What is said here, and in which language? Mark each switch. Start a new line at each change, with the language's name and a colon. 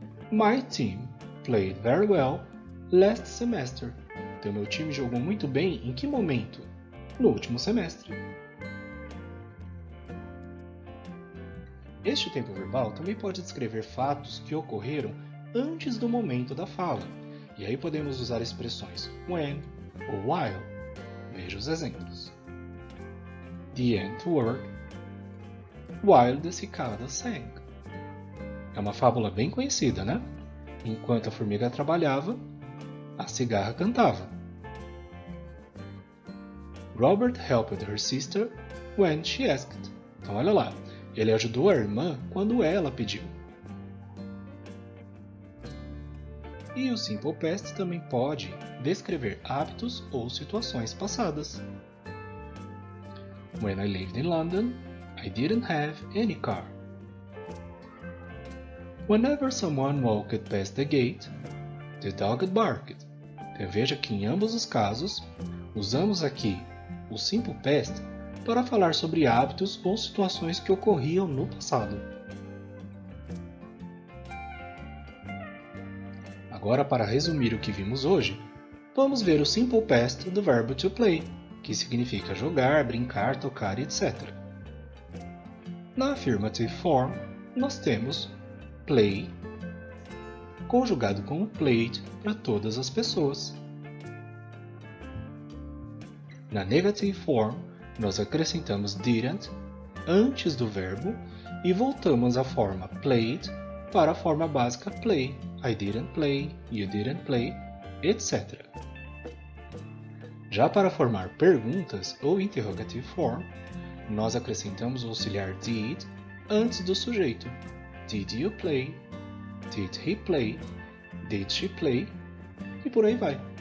English: My team played very well last semester.
Portuguese: Então, meu time jogou muito bem em que momento? No último semestre. Este tempo verbal também pode descrever fatos que ocorreram antes do momento da fala. E aí podemos usar expressões when ou while. Veja os exemplos.
English: The ant worked while the cicada sang.
Portuguese: É uma fábula bem conhecida, né? Enquanto a formiga trabalhava, a cigarra cantava.
English: Robert helped her sister when she asked.
Portuguese: Então olha lá, ele ajudou a irmã quando ela pediu. E o Simple Past também pode descrever hábitos ou situações passadas.
English: When I lived in London, I didn't have any car. Whenever someone walked past the gate, the dog barked.
Portuguese: Então veja que em ambos os casos, usamos aqui o Simple Past para falar sobre hábitos ou situações que ocorriam no passado. Agora, para resumir o que vimos hoje, vamos ver o Simple Past do verbo
English: to play,
Portuguese: que significa jogar, brincar, tocar, etc. Na Affirmative Form, nós temos play, conjugado com o played para todas as pessoas. Na Negative Form, nós acrescentamos didn't antes do verbo e voltamos à forma played para a forma básica play.
English: I didn't play, you didn't play, etc.
Portuguese: Já para formar perguntas ou interrogative form, nós acrescentamos o auxiliar did antes do sujeito.
English: Did you play? Did he play? Did she play?
Portuguese: E por aí vai.